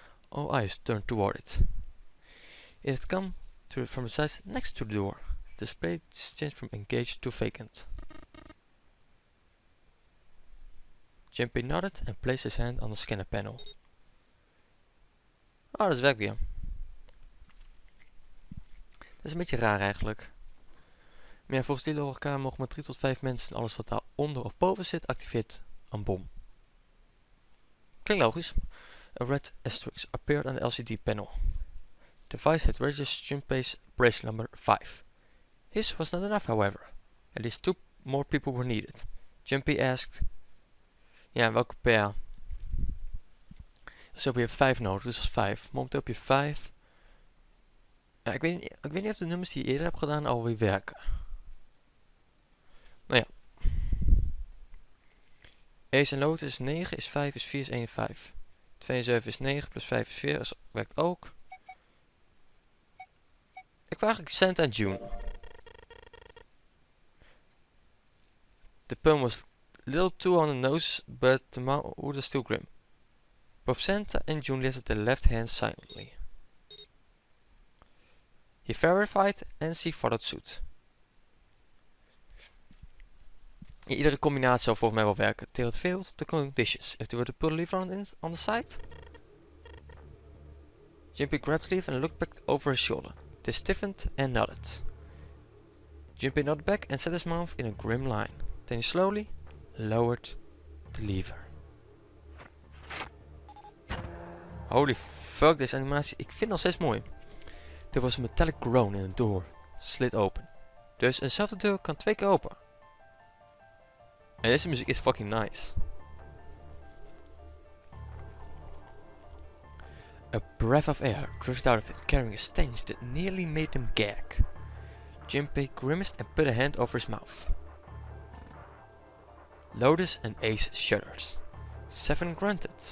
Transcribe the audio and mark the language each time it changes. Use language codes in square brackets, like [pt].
[en] All eyes turned toward it. It had come from the side next to the door. The display changed from engaged to vacant. Jimpy nodded and placed his hand on the scanner panel. [nl] Oh, dat werkt weer. Dat is een beetje raar eigenlijk. Maar ja, volgens die logica mogen maar 3 tot 5 mensen en alles wat daar onder of boven zit activeert een bom. Klinkt logisch. [en] A red asterisk appeared on the LCD panel. The device had registered Jimpy's bracelet number 5. His was not enough, however. At least 2 more people were needed. Jimpy asked... [nl] Ja, welke pair? Dus heb je 5 nodig, dus dat is 5. Momenteel heb je 5. Ja, ik weet niet of de nummers die je eerder hebt gedaan alweer werken. Nou ja. Ace en Lotus is 9, is 5, is 4, is 1 en 5. 2 en 7 is 9, plus 5 is 4, dus werkt ook. Ik wil eigenlijk Santa en June. [en] The pun was a little too on the nose, but the mood was still grim. Both Santa and June lifted their left hands silently. He verified and she followed suit. [nl] Ja, iedere combinatie zou volgens mij wel werken. [en] Till it failed, the conditions. If they were to pull the lever on the side. Jimpy grabbed the lever and looked back over his shoulder. They stiffened and nodded. Jimpy nodded back and set his mouth in a grim line. Then he slowly lowered the lever. [nl] Holy fuck, deze animatie. Ik vind het nog steeds mooi. [en] There was a metallic groan and the door slid open. [nl] Dus eenzelfde deur kan 2 keer open. En deze muziek is fucking nice. [en] A breath of air drifted out of it, carrying a stench that nearly made them gag. Jimpy grimaced and put a hand over his mouth. Lotus and Ace shuddered. 7 grunted.